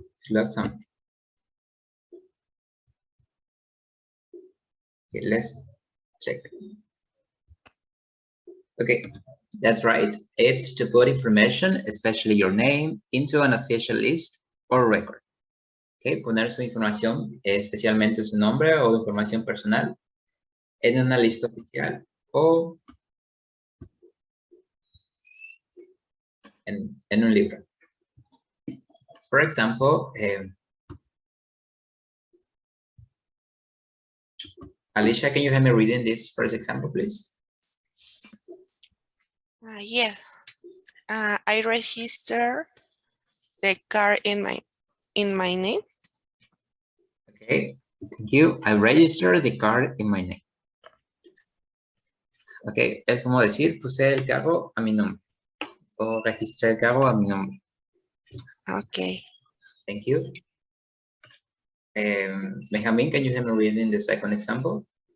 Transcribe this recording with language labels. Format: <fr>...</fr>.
<en>Log something. Okay, let's check. Okay, that's right. It's to put information, especially your name, into an official list or record.</en> <es>Okay, poner su información, especialmente su nombre o información personal, en una lista oficial o en un libro.</es> <en>For example, Alicia, can you have me reading this first example, please? Yes. I register the car in my name. Okay, thank you. I registered the car in my name.</en> <es>Okay, es como decir, puse el carro a mi nombre. O registré el carro a mi nombre.</es> <en>Okay. Thank you. Benjamin, can you have me reading the second example?</en>